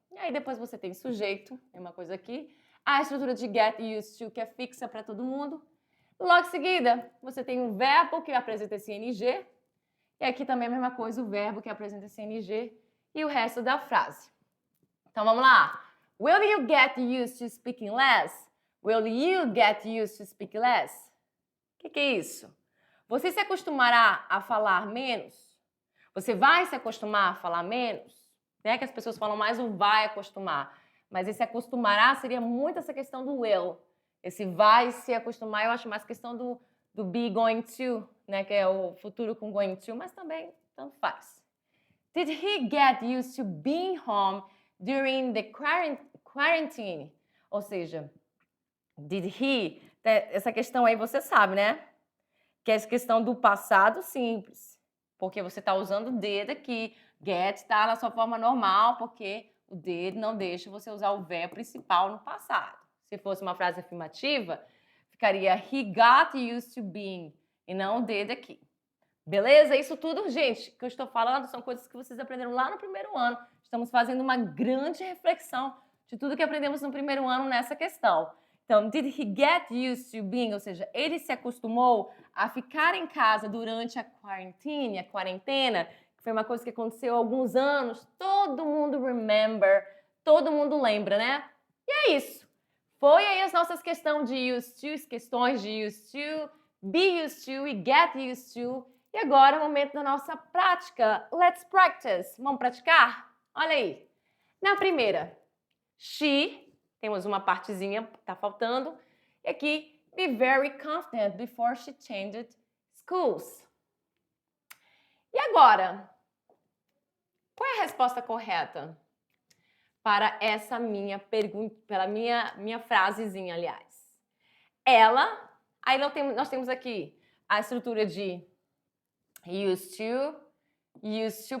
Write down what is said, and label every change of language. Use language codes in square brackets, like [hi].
[pt] E aí depois você tem sujeito, é uma coisa aqui. A estrutura de get used to, que é fixa para todo mundo. Logo em seguida, você tem um verbo que apresenta esse ing. E aqui também a mesma coisa, o verbo que apresenta esse ing e o resto da frase. Então vamos lá. [en] Will you get used to speaking less? Will you get used to speak less? [pt] O que é isso? Você se acostumará a falar menos? Você vai se acostumar a falar menos? Né? Que as pessoas falam mais o vai acostumar. Mas esse acostumará seria muito essa questão do will. Esse vai se acostumar, eu acho mais questão do be going to, né? Que é o futuro com going to, mas também tanto faz. [en] Did he get used to being home during the quarantine? [pt] Ou seja, [en] did he, [pt] essa questão aí você sabe, né? Que é essa questão do passado simples. Porque você está usando o did aqui. Get está na sua forma normal, porque o did não deixa você usar o verbo principal no passado. Se fosse uma frase afirmativa, ficaria [en] he got used to being [pt] e não o did aqui. Beleza? Isso tudo, gente, que eu estou falando são coisas que vocês aprenderam lá no primeiro ano. Estamos fazendo uma grande reflexão de tudo que aprendemos no primeiro ano nessa questão. [en] Então, did he get used to being? [pt] Ou seja, ele se acostumou a ficar em casa durante a quarentena, que foi uma coisa que aconteceu há alguns anos. Todo mundo remember, todo mundo lembra, né? E é isso. Foi aí as nossas questões de used to, be used to e get used to. E agora é o momento da nossa prática. [en] Let's practice. [pt] Vamos praticar? Olha aí. Na primeira, she, temos uma partezinha que está faltando. [en] E aqui, be very confident before she changed schools. [pt] E agora, qual é a resposta correta para essa minha pergunta, pela minha frasezinha, aliás? Ela, aí nós temos aqui a estrutura de used to.